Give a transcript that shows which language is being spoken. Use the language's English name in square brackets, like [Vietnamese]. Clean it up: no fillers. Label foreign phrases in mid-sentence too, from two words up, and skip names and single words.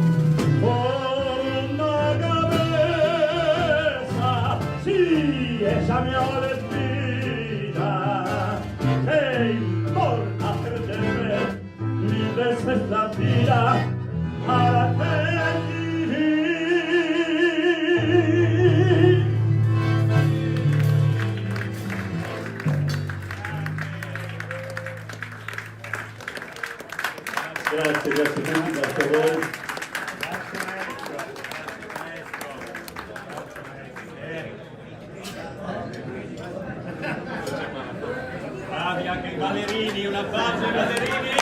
[Spanish] Una cabeza, sí, ella me olvida, ¿qué importa perderme? Mil veces la vida para que vivir. [Italian] Grazie, grazie a tutti, grazie a voi. Bravi anche i ballerini, un applauso ai ballerini.